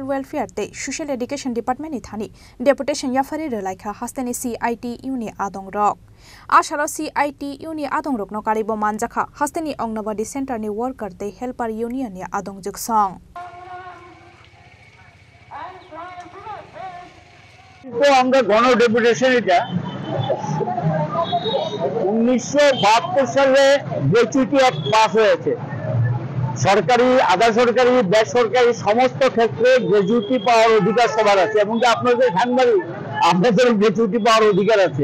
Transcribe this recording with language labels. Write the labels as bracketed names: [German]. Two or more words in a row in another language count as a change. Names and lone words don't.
[Kok Borok] वेलफेयर ते [English] social education department [Kok Borok] नि थानी डेपुटेशन याफारि रलायखा हास्तेनि CITU नि आदं रक आशाला CITU नि आदं रक न कारिबो मानजाखा हास्तेनि [English] anganwadi centre [Kok Borok] नि वर्कर ते [English] helper union [Kok Borok] नि आदं जुगसं [Bangla] तो আমরা গণ ডেপুটেশন এটা 1972 সালে [English] gratuity act [Bangla] পাস হয়েছে। সরকারি আধা সরকারি বেসরকারি সমস্ত ক্ষেত্রে গ্র্যাচুইটি পাওয়ার অধিকার সবার আছে এবং আপনাদের সাংবাদিক আপনাদের গ্র্যাচুইটি পাওয়ার অধিকার আছে।